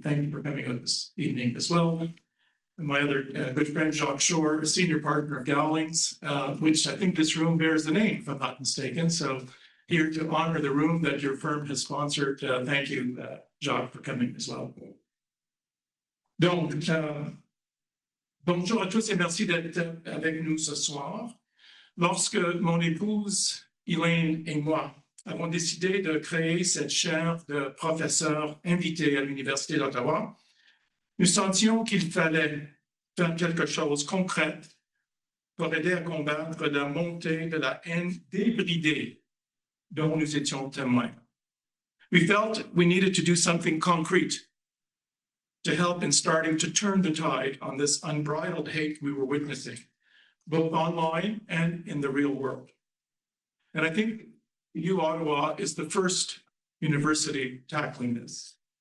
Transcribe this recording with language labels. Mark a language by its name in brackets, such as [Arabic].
[English] Thank you for coming out this evening as well. And my other good friend, Jacques Shore, a senior partner of Gowlings, which I think this room bears the name, if I'm not mistaken. So here to honor the room that your firm has sponsored. Thank you, Jacques, for coming as well. [French] Donc, bonjour à tous et merci d'être avec nous ce soir. Lorsque mon épouse, Elaine et moi avons décidé de créer cette chaire de professeurs invités à l'Université d'Ottawa, nous sentions qu'il fallait faire quelque chose de concret pour aider à combattre la montée de la haine débridée dont nous étions témoins. [English] We felt we needed to do something concrete to help in starting to turn the tide on this unbridled hate we were witnessing, both online and in the real world. And I think U Ottawa is the first university tackling this.